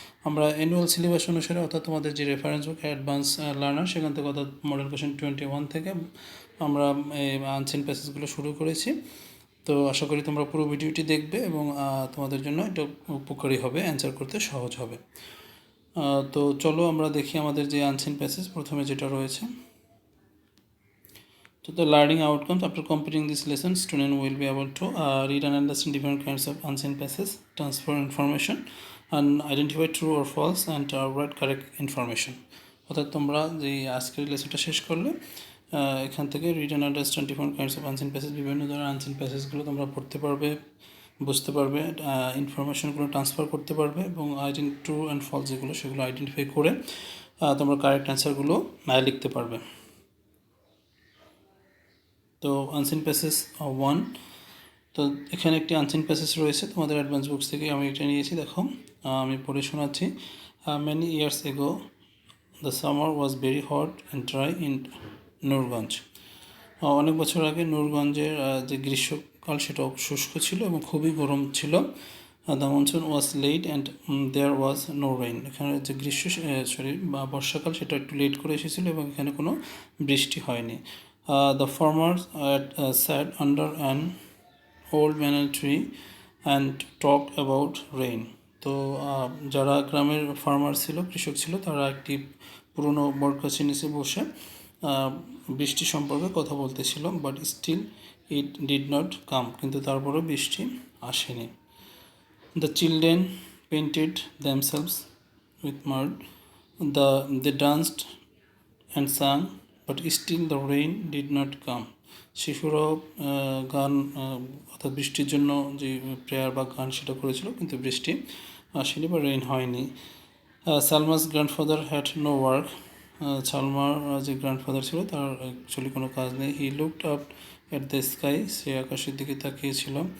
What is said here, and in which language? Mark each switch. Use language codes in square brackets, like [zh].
[bn] আমরা annual syllabus অনুসারে অর্থাৎ তোমাদের যে রেফারেন্স বুক অ্যাডভান্স লার্নার সেখান থেকে অর্থাৎ মডেল কোয়েশ্চেন 21 থেকে আমরা এই আনসিন প্যাসেজগুলো শুরু করেছি। তো আশা করি তোমরা পুরো ভিডিওটি দেখবে এবং তোমাদের জন্য এটা উপকারী হবে, অ্যান্সার করতে সহজ হবে। তো চলো আমরা দেখি আমাদের যে আনসিন প্যাসেজ প্রথমে যেটা রয়েছে। [en] তো the learning outcomes after completing this lesson, student will be able to read and understand different kinds of unseen passages, transfer information and identify true or false and write correct information. [bn] অর্থাৎ তোমরা যে আজকের লেসনটা শেষ করলে এখান থেকে read and understand different kinds of unseen passage, বিভিন্ন ধরনের আনসিন প্যাসেজগুলো তোমরা পড়তে পারবে, বুঝতে পারবে, ইনফরমেশনগুলো ট্রান্সফার করতে পারবে এবং ট্রু অ্যান্ড ফলস যেগুলো সেগুলো আইডেন্টিফাই করে তোমরা কারেক্ট অ্যান্সারগুলো লিখতে পারবে। তো আনসিন প্যাসেজ 1, তো এখানে একটি আনসিন প্যাসেজ রয়েছে তোমাদের অ্যাডভান্স বুকস থেকে আমি এটা নিয়েছি। দেখো আমি পড়ে শোনাচ্ছি। [en] Many years ago the summer was very hot and dry in Nurganj. [bn] অনেক বছর আগে নূরগঞ্জের যে গ্রীষ্মকাল সেটা শুষ্ক ছিল এবং খুবই গরম ছিল। [en] The monsoon was late and there was no rain. [bn] এখানে যে বর্ষাকাল সেটা একটু লেট করে এসেছিল এবং এখানে কোনো বৃষ্টি হয়নি। [en] The farmers sat under an old banana tree and talked about rain. [bn] তো যারা গ্রামের ফার্মার ছিল, কৃষক ছিল, তারা একটি পুরনো বটগাছের নিচে বসে বৃষ্টি সম্পর্কে কথা বলতেছিল। [en] but still it did not come, [bn] কিন্তু তারপরেও বৃষ্টি আসেনি। [en] The children painted themselves with mud. They danced and sang, but still the rain did not come. [bn] শিশুরাও গান অর্থাৎ বৃষ্টির জন্য যে প্রেয়ার বা গান সেটা করেছিল, কিন্তু বৃষ্টি আসেনি বা রেইন হয়নি। [en] Salma's grandfather had no work. [bn] সালমার যে গ্র্যান্ডফাদার ছিল তার অ্যাকচুয়ালি কোনো কাজ নেই। [en] he looked up at the sky, [bn] সে আকাশের দিকে তাকিয়েছিল।